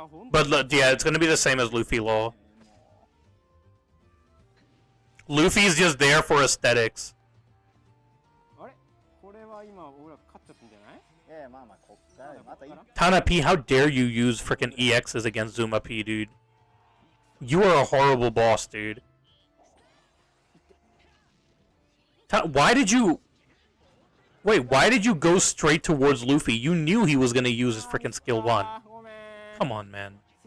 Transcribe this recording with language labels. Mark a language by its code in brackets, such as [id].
[en] But yeah, it's gonna be the same as Luffy Law. Luffy's just there for aesthetics. [ja] あれこれは今俺ら勝っちゃったんじゃないいやいやまあまあこっからま [en] Tana P, how dare you use freaking EXs against Zuma P, dude? You are a horrible boss, dude. Why did you... Wait, why did you go straight towards Luffy? You knew he was gonna use his freaking skill 1. Come on, man.